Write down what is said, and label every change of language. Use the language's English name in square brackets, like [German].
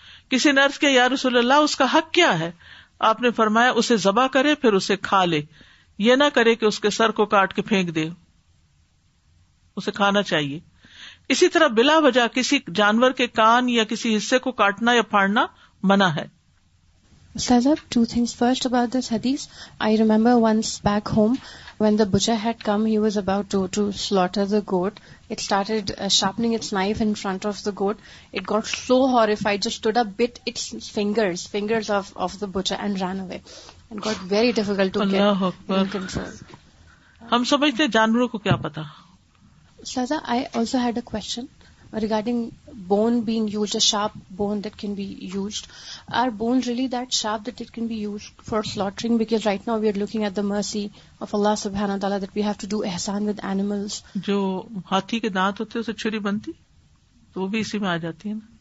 [Urdu] کسی نے عرض کیا یا رسول اللہ اس کا حق کیا ہے؟ آپ نے فرمایا اسے ذبح کرے پھر اسے کھا لے، یہ نہ کرے کہ اس کے سر کو کاٹ کے پھینک دے، اسے کھانا چاہیے۔ اسی طرح بلا وجہ کسی جانور کے کان یا کسی حصے کو کاٹنا یا پھاڑنا منع ہے۔ [English] Ustazah, 2 things. First, about this hadith, I remember once back home when the butcher had come, he was about to slaughter the goat. It started sharpening its knife in front of the goat. It got so horrified, just stood up, bit its fingers of the butcher and ran away. It got very difficult to get in control. [Urdu] ہم سمجھتے جانوروں کو کیا پتا۔ [English] Ustazah, I also had a question. regarding bone being used, a sharp bone that can be used, are bones really that sharp that it can be used for slaughtering? Because right now we are looking at the mercy of Allah subhanahu wa ta'ala that we have to do ihsan with animals. [Urdu] جو ہاتھی کے دانت ہوتے ہیں اسے چھری بنتی تو وہ بھی اسی میں آ جاتی ہے نا.